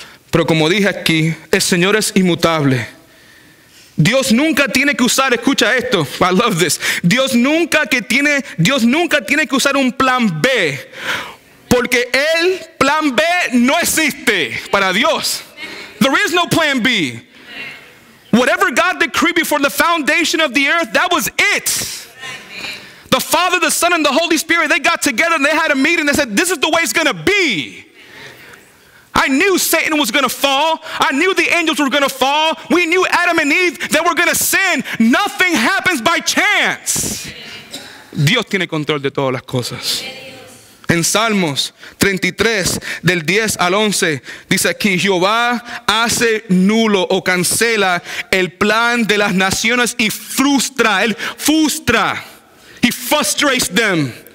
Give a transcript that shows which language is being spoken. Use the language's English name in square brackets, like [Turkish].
[Spanish] Pero como dije aquí, el Señor es inmutable. Dios nunca tiene que usar, escucha esto, [English] I love this. [Spanish] Dios nunca tiene que usar un plan B, porque el plan B no existe para Dios. [English] There is no plan B. Whatever God decreed before the foundation of the earth, that was it. The Father, the Son, and the Holy Spirit, they got together and they had a meeting. They said, this is the way it's going to be. I knew Satan was going to fall. I knew the angels were going to fall. We knew Adam and Eve, they were going to sin. Nothing happens by chance. [Spanish] Dios tiene control de todas las cosas. En Salmos 33, del 10 al 11, dice aquí: Jehová hace nulo o cancela el plan de las naciones y frustra. Él frustra. [English] He frustrates them.